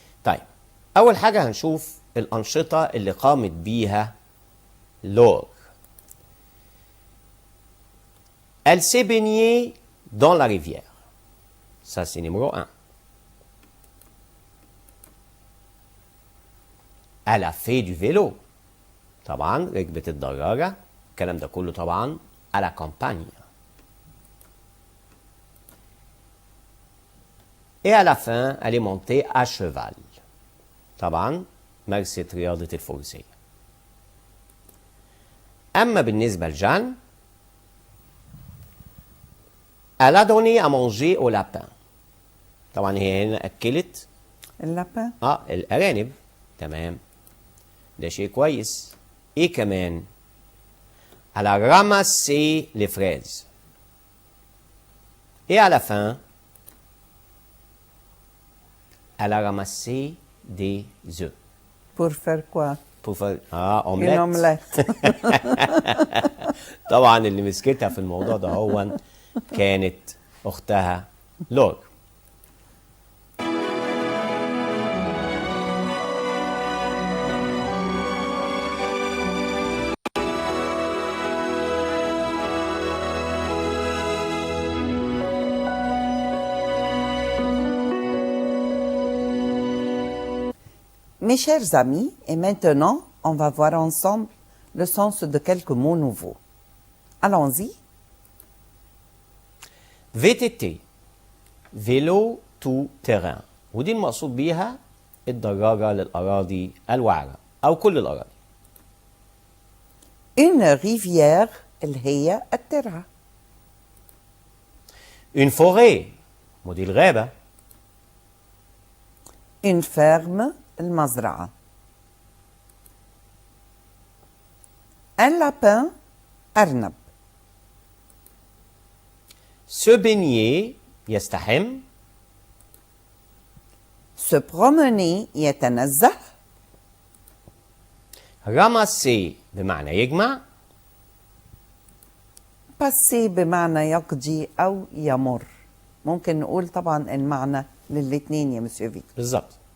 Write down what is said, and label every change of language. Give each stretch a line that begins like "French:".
Arabic: طيب أول حاجة هنشوف الأنشطة اللي قامت بيها Laure.
French: Elle s'est baignée dans la rivière. Ça, c'est numéro 1. Elle a fait du vélo.
Arabic: طبعا ركبت الدراجة. الكلام ده كله طبعا
French: à la campagne. Et à la fin, elle est montée à cheval.
Arabic: طبعا مارست رياضة الفروسية. أما بالنسبة لجان،
French: elle a donné à manger au lapin.
Arabic: طبعا هي هنا أكلت اللابان. الأرانب. تمام، ده شيء كويس. إيه كمان؟
French: elle a ramassé les fraises. Et à la fin, elle a ramassé des œufs. Pour faire quoi? pour faire Une omelette.
Arabic: طبعا اللي مسكتها في الموضوع ده هو كانت أختها لور.
French: Mes chers amis, et maintenant, on va voir ensemble le sens de quelques mots nouveaux. Allons-y.
Arabic: VTT فيلو تو تيران، ودي المقصود بيها الدراجة للأراضي الوعرة أو كل الأراضي. Une rivière اللي هي الترعة. Une forêt ودي الغابة. Une ferme المزرعة. Un lapin أرنب. Se baigner يستحم. Se promener يتنزه. ramasser بمعنى يجمع. passer بمعنى يقضي أو يمر. ممكن نقول طبعا المعنى للاتنين يا مسيو فيكتور. بالظبط.